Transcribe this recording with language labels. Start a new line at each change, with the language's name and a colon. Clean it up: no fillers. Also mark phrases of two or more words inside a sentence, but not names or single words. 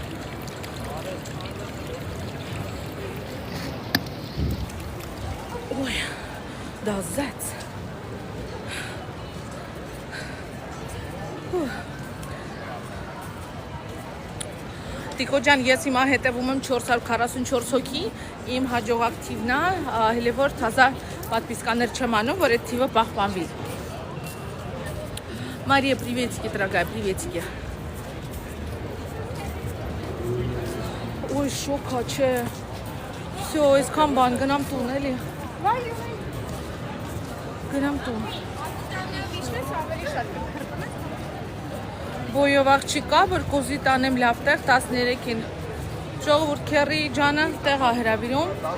Russian: Ой, да
Armenian: զեց։ Տիկո ջան, ես հիմա հետևում եմ 444 հոգի, իմ հաջողակ թիվն է, հələ որ թազա պատպիսկաներ չեմ անում, որ այդ թիվը պահպանվի։ Մարիա,
Russian: приветики, дорогая, приветики։ Ой,
Armenian: շոկա, չէ։ Всё, այսքան բան, գնամ տուն, էլի։ Գնամ տուն։ Բոյով աղջիկ կա, որ կոզի տանեմ լավ տեղ 13-ին։ Ժողովուրդ քերի ջանը տեղ է հրավիրում։